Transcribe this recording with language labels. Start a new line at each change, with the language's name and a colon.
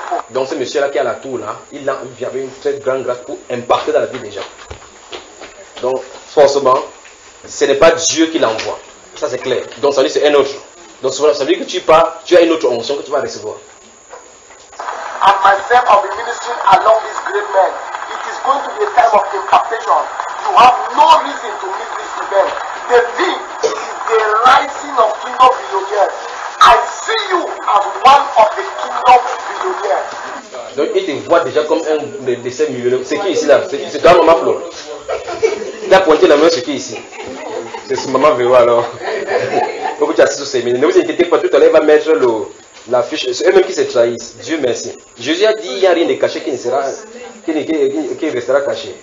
French: Donc ce monsieur là qui a la tour là, il avait une très grande grâce pour impacter dans la vie des gens. Donc forcément, ce n'est pas Dieu qui l'envoie. Ça c'est clair. Donc ça veut dire que c'est un autre. Donc ça veut dire que tu pars, tu as une autre onction que tu vas recevoir.
English: And myself I'll be ministering along this great man. It is going to be a time of impartation. You have no reason to miss this event. The thing is the rising of kingdom billionaires. I see you as one of the kingdom billionaires.
French: Donc il te voit déjà comme un de ces millionnaires. C'est qui ici là? C'est toi maman Flo. Il a pointé la main, c'est qui ici? C'est ce maman Véro alors. Donc tu as assis au séminaire. Ne vous inquiétez pas, tout à l'heure il va mettre le. La fiche, c'est eux-mêmes qui se trahissent. Dieu merci. Jésus a dit, il n'y a rien de caché qui restera caché.